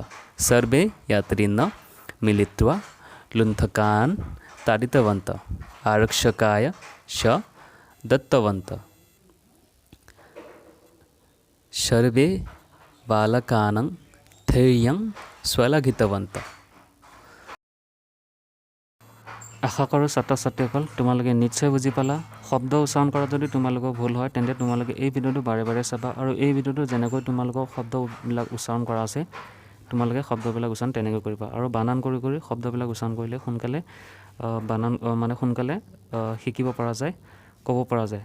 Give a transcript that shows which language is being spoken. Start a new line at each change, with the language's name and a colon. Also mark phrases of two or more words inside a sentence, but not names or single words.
Sanskrit: सर्वे यात्रिणः मिलित्वा लुण्ठकान् ताडितवन्तः आरक्षकाय दत्तवन्तः। सर्वे बालकानां धैर्यं श्लाघितवन्तः।
Assamese: আশা কৰোঁ ছাত্ৰ-ছাত্ৰীসকল তোমালোকে নিশ্চয় বুজি পালা। শব্দ উচ্চাৰণ কৰা যদি তোমালোকৰ ভুল হয় তেন্তে তোমালোকে এই ভিডিঅ'টো বাৰে বাৰে চাবা আৰু এই ভিডিঅ'টো যেনেকৈ তোমালোকৰ শব্দবিলাক উচ্চাৰণ কৰা আছে তোমালোকে শব্দবিলাক উচ্চাৰণ তেনেকৈ কৰিবা আৰু বানান কৰি শব্দবিলাক উচ্চাৰণ কৰিলে সোনকালে সোনকালে শিকিব পৰা যায়, ক'ব পৰা যায়।